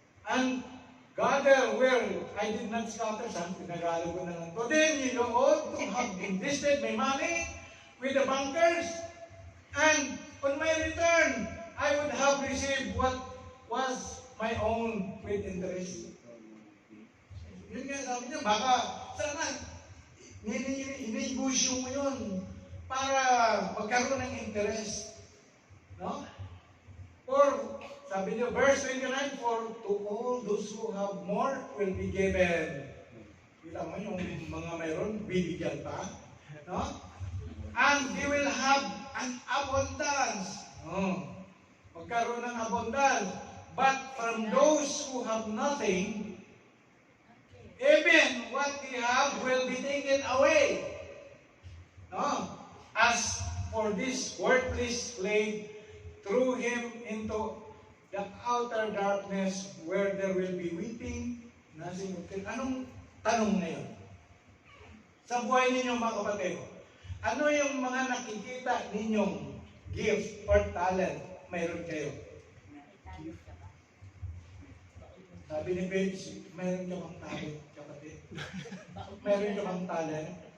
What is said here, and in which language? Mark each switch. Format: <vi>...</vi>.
<en>And gather where I did not scatter.</en> <tl>Saan pinagalo ko na lang to?</tl> <en>Then you ought to have invested my money with the bankers. And on my return, I would have received what was my own with interest.</en> <tl>Yun nga sabi niya, baka sana inibusyo mo yun para magkaroon ng interest. No?</tl> <en>Or,</en> <tl>sabi niya,</tl> <en>verse 29, for to all those who have more will be given.</en> <tl>Kita mo yung mga mayroon, bibigyan pa. No?</tl> <en>And they will have an abundance.</en> <tl>Magkaroon ng abundance.</tl> <en>But from those who have nothing, even what they have will be taken away. No? As for this worthless slave, threw him into the outer darkness where there will be weeping, gnashing of teeth.</en> <tl>Anong tanong na yun? Sa buhay ninyo mga kapatid, ano yung mga nakikita ninyong gift or talent mayroon kayo? Sabi ni Paige, mayroon ka bang talent, kapatid? Mayroon ka bang talent?</tl>